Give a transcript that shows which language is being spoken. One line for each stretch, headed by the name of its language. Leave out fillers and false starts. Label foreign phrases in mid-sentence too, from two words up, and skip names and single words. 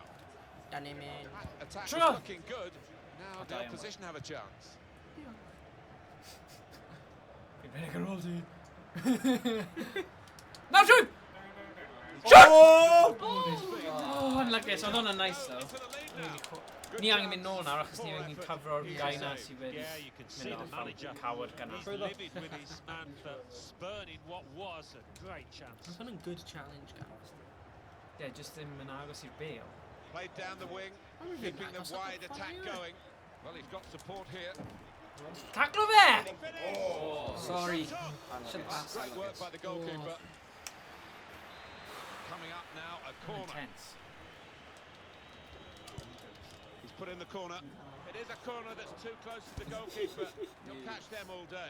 English: Attack was looking good. Now the opposition have a chance. No, shoot! Shoot! Oh, unlucky. So I'm not nice though.
Welsh: Ni angen mynd nôl nawr achos ni angen cyfro'r gau na sydd wedi mynd off am cawod ganna.
English: Livid with his man for spurning what was a great chance. It's been a good challenge, guys. Yeah, just
Welsh: ddim yn agos i'r bail.
English: Played down the wing, keeping the wide attack going. Well, he's got support here.
Welsh: Taclo fe!
English: Oh, sorry. Great work by the goalkeeper. Coming up now, a corner. Intense. He's put in the corner. It is a corner that's too close to the goalkeeper. He'll catch them all day.